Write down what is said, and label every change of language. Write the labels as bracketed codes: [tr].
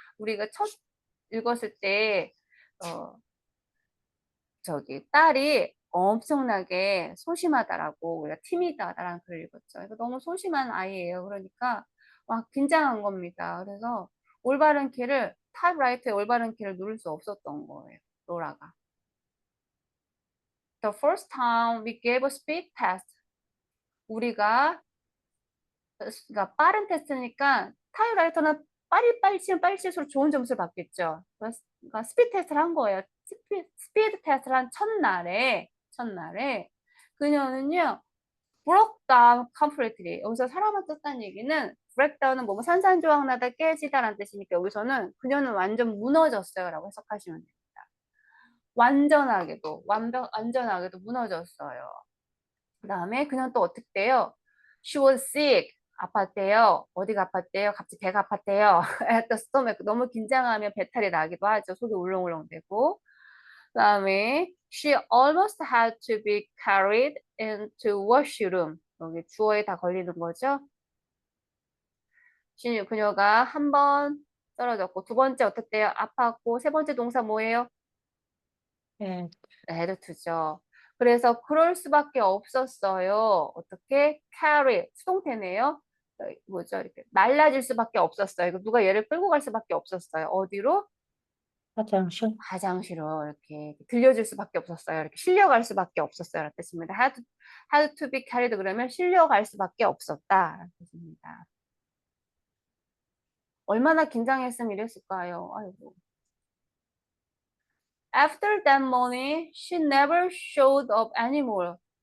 [ko] 우리가 첫 읽었을 때 딸이 엄청나게 소심하다라고 우리가 티미드하다라는 글을 읽었죠. 그래서 너무 소심한 아이예요. 그러니까 막 긴장한 겁니다. 그래서 올바른 키를 타입라이터의 올바른 키를 누를 수 없었던 거예요. 로라가. [en] The first time we gave a speed test. [ko] 우리가 그러니까 빠른 테스트니까 타입라이터는 빨리 치면 빨리 칠수록 좋은 점수를 받겠죠. 그러니까 스피드 테스트를 한 거예요. 스피드 테스트를 한 첫날에 그녀는요 [en] broke down completely. [ko] 여기서 사람을 썼다는 얘기는 break down은 뭐 산산조각나다 깨지다라는 뜻이니까 여기서는 그녀는 완전 무너졌어요 라고 해석하시면 됩니다. 완전하게도 무너졌어요. 그 다음에 그녀는 또 어떻게 돼요? [en] She was sick. [ko] 아팠대요. 어디가 아팠대요? 갑자기 배가 아팠대요. [en] At the stomach. [ko] 너무 긴장하면 배탈이 나기도 하죠. 속이 울렁울렁대고. 그 다음에 [en] she almost had to be carried into washroom. [ko] 여기 주어에 다 걸리는 거죠. 그녀가 한 번 떨어졌고 두 번째 어떻게 돼요? 아팠고 세 번째 동사 뭐예요? 네. had to죠. 그래서 그럴 수밖에 없었어요. 어떻게? carry, 수동태네요. 뭐죠? 이렇게 날라질 수밖에 없었어요. 이거 누가 얘를 끌고 갈 수밖에 없었어요. 어디로? 화장실? 화장실로 이렇게 들려줄 수밖에 없었어요. 이렇게 실려갈 수밖에 없었어요. 라는 뜻입니다. [en] had to be carried [ko] 그러면 실려갈 수밖에 없었다. 라는 뜻입니다. 얼마나 긴장했으면 이랬을까요? 아이고. [en] After that morning, she never showed up anymore.